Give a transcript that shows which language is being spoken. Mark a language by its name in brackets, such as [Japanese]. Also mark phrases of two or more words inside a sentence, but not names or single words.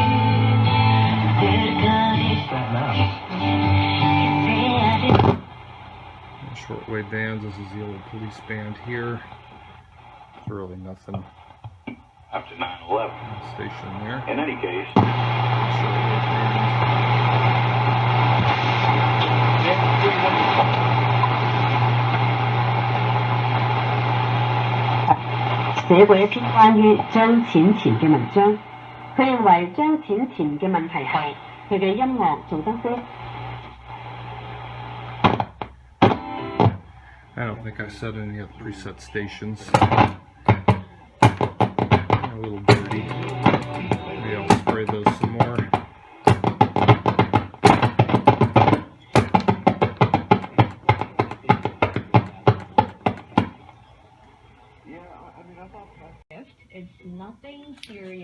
[English] Shortwave bands. This is the old police band here. It's really nothing. after 9/11. Station there. In any case, [Cantonese] 寫過一篇關於張淺田嘅文章，佢認為張淺田嘅問題係佢嘅音樂做得非。 [English] I don't think I set any of the preset stations. A little dirty. Maybe I'll spray those some more. It's nothing serious.